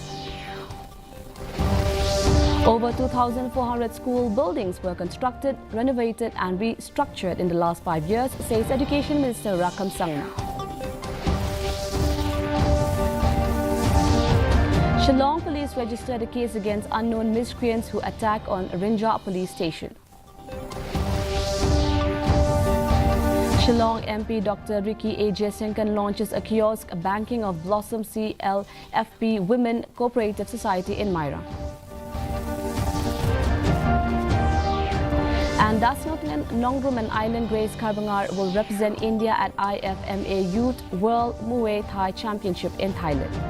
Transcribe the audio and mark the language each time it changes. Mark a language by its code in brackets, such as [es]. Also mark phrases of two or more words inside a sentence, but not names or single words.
[en] Over 2,400 school buildings were constructed, renovated and restructured in the last 5 years, says Education Minister Rakam Sangma. Shillong police registered a case against unknown miscreants who attacked on Rinja police station. Shillong MP Dr. Ricky A. Jasenkan launches a kiosk banking of Blossom CLFP Women Cooperative Society in Myra. And Dasnotlan Nongrum and Island Grace Karbangar will represent India at IFMA Youth World Muay Thai Championship in Thailand.